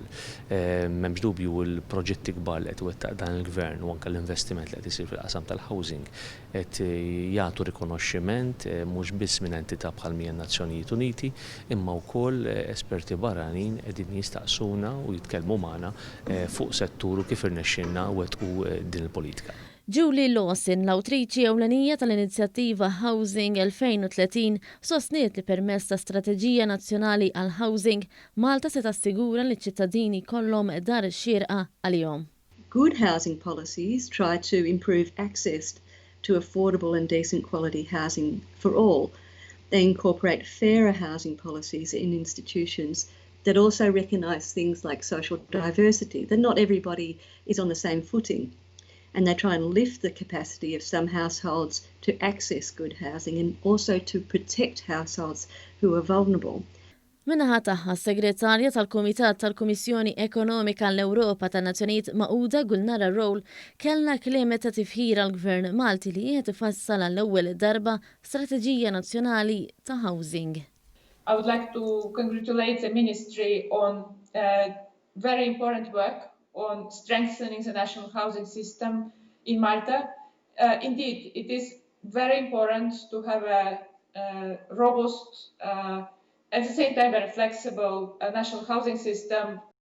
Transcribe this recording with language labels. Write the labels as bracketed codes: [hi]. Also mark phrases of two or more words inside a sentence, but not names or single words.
[mt] M'hemmx dubju l-proġetti kbar li qed iwettaq dan il-Gvern u anke l-investiment li qed isir fil-qasam tal-housing qed jagħtu rikonoxximent mhux biss minn entità bħal Nazzjonijiet Uniti imma wkoll esperti barranin qegħdin jistaqsuna u jitkellmu magħna fuq settur u kif irnexxinna wettqu din il-politika. Julie Lawson, l-awtriċi ewlenija tal-inizjattiva Housing 2030, sostniet li permezz ta' strateġija nazzjonali għal housing Malta se tassigura li ċittadini kollhom dar xierqa għalihom. [en] Good housing policies try to improve access to affordable and decent quality housing for all. They incorporate fairer housing policies in institutions that also recognise things like social diversity, that not everybody is on the same footing. And they try and lift the capacity of some households to access good housing and also to protect households who are vulnerable. [mt] Minnaħa taħħa segretarja tal-Kumitat tal-Kummissjoni Ekonomika l-Ewropa tan-Nazzjonijiet Magħquda Gulnara Rowl kellna kliem ta' tifħir għall-Gvern Malti li qiegħed ifassal għall-ewwel darba strateġija nazzjonali ta' housing. [en] I would like to congratulate the Ministry on very important work on strengthening the national housing system in Malta. Indeed, it is very important to have a robust, at the same time very flexible national housing system